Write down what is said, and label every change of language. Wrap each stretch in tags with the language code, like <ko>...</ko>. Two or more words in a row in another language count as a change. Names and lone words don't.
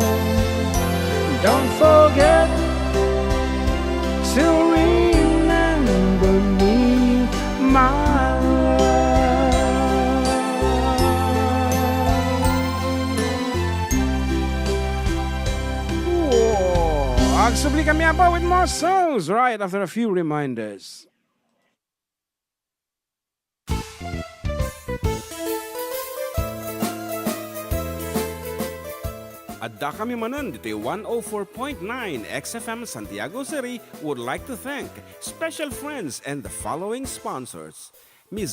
<en>Don't forget to remember me, my love. Whoa.</en> <ilo>Agsubli kami apa</ilo> <en>with more songs right after a few reminders.</en> <ilo>Adda kami Manen dito</ilo> <en>104.9 XFM Santiago City would like to thank special friends and the following sponsors: Ms.</en>